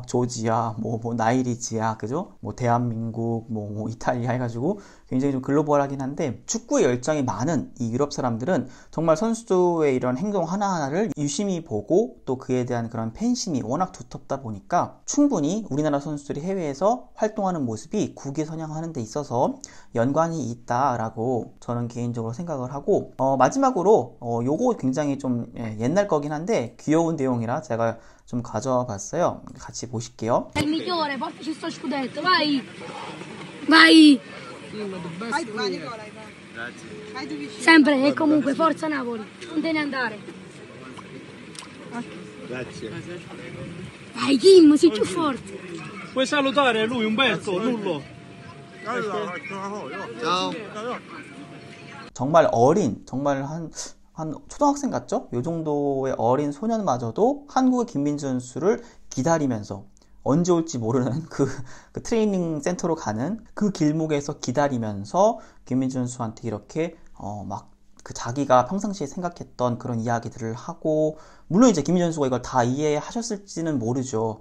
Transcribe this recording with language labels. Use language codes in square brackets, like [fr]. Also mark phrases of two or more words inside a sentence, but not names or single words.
[ko] 조지아, 뭐 나이리지아, 그죠? 뭐 대한민국, 뭐 이탈리아 해가지고 굉장히 좀 글로벌하긴 한데, 축구에 열정이 많은 이 유럽 사람들은 정말 선수의 이런 행동 하나하나를 유심히 보고, 또 그에 대한 그런 팬심이 워낙 두텁다 보니까 충분히 우리나라 선수들이 해외에서 활동하는 모습이 국위 선양하는 데 있어서 연관이 있다라고 저는 개인적으로 생각을 하고, 마지막으로 요거 굉장히 좀 옛날 거긴 한데 귀여운 내용이라 제가 좀 가져와 봤어요. 같이 보실게요. [it] È il migliore, portaci sto scudetto, vai! Vai! Vai Nicola, vai. Vai tu vicino. Sempre e comunque, forza Napoli, non te ne andare. Grazie. Vai Kim, sei più forte. Puoi salutare lui Umberto, Lullo. Ciao. [ko] 정말 정말 한 초등학생 같죠? 요 정도의 어린 소년마저도 한국의 김민재 선수를 기다리면서, 언제 올지 모르는 그 트레이닝 센터로 가는 그 길목에서 기다리면서 김민재 선수한테 이렇게 막 그 자기가 평상시에 생각했던 그런 이야기들을 하고, 물론 이제 김희준 선수가 이걸 다 이해하셨을지는 모르죠.